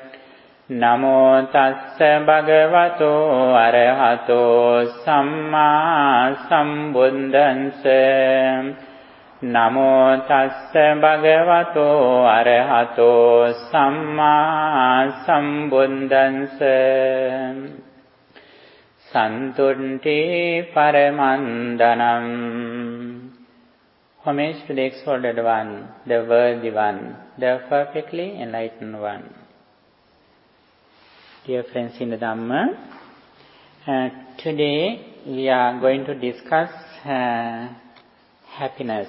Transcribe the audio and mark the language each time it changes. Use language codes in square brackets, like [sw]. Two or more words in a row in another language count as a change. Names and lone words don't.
[pi] Namo Tassa Bhagavato Arahato Samma Sambuddhassa Namo Tassa Bhagavato Arahato Samma Sambuddhassa Santunti Paramandanam. [en] Homage to the exalted one, the worthy one, the perfectly enlightened one. Dear friends in the Dhamma, today we are going to discuss happiness.